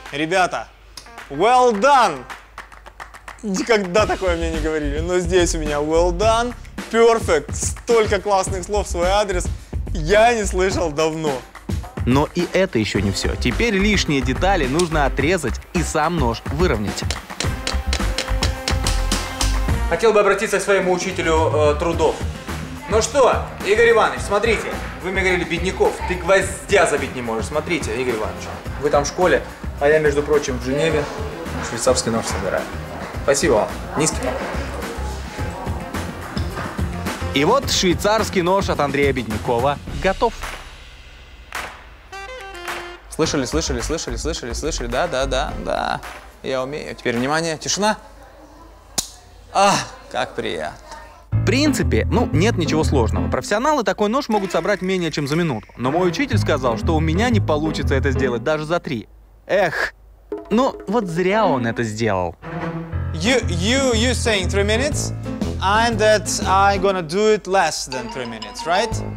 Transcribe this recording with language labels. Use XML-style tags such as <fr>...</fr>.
<ru>Ребята,</ru> <en>well done.</en> <ru>Никогда такое мне не говорили, но здесь у меня</ru> <en>well done, perfect.</en> <ru>Столько классных слов в свой адрес я не слышал давно. Но и это еще не все. Теперь лишние детали нужно отрезать и сам нож выровнять. Хотел бы обратиться к своему учителю трудов. Ну что, Игорь Иванович, смотрите. Вы мне говорили, Бедняков, ты гвоздя забить не можешь. Смотрите, Игорь Иванович, вы там в школе, а я, между прочим, в Женеве швейцарский нож собираю. Спасибо вам. Низкий поклон. И вот швейцарский нож от Андрея Беднякова готов. Слышали? Да. Я умею. Теперь внимание, тишина. Как приятно. В принципе, нет ничего сложного. Профессионалы такой нож могут собрать менее чем за минуту. Но мой учитель сказал, что у меня не получится это сделать даже за 3. Эх, вот зря он это сделал.</ru> <en>You saying 3 minutes, and that I'm gonna do it less than 3 minutes, right?</en>